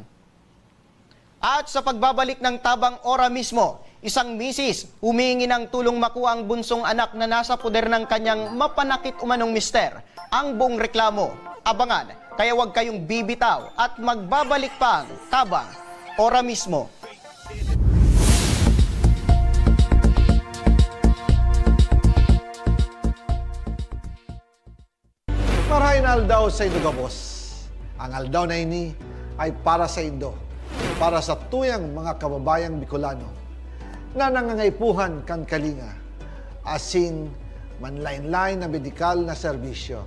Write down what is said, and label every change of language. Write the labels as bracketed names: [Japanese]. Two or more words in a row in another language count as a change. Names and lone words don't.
[Filipino] At sa pagbabalik ng Tabang Ora mismo, isang misis humihingi ng tulong makuha ang bunsong anak na nasa poder ng kanyang mapanakit umanong mister. Ang buong reklamo, abangan, kaya huwag kayong bibitaw at magbabalik pa ang Tabang Ora mismo. [Bikol] Marahin aldaw sa Indo Gabos. Ang aldaw na ini ay para sa Indo, para sa tuyang mga kababayang Bicolano na nangangaipuhan kan kalinga, asin manlain-lain na medikal na serbisyo.